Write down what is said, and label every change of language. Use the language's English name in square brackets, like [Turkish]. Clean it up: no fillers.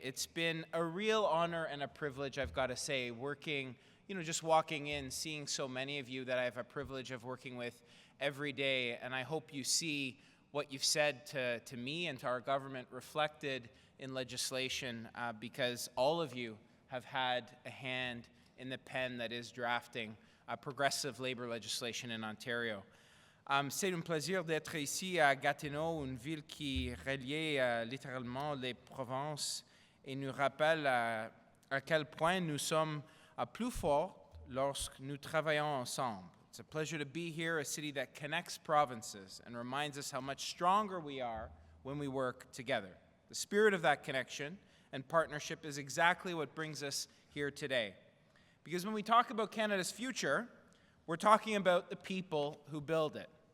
[English] It's been a real honor and a privilege, I've got to say, working, just walking in, seeing so many of you that I have a privilege of working with every day, and I hope you see what you've said to me and to our government reflected in legislation, because all of you have had a hand in the pen that is drafting progressive labor legislation in Ontario. [French] C'est un plaisir d'être ici à Gatineau, une ville qui relie littéralement les provinces et nous rappelle à quel point nous sommes plus forts lorsque nous travaillons ensemble. [English] It's a pleasure to be here, a city that connects provinces and reminds us how much stronger we are when we work together. The spirit of that connection and partnership is exactly what brings us here today. Because when we talk about Canada's future, we're talking about the people who build it.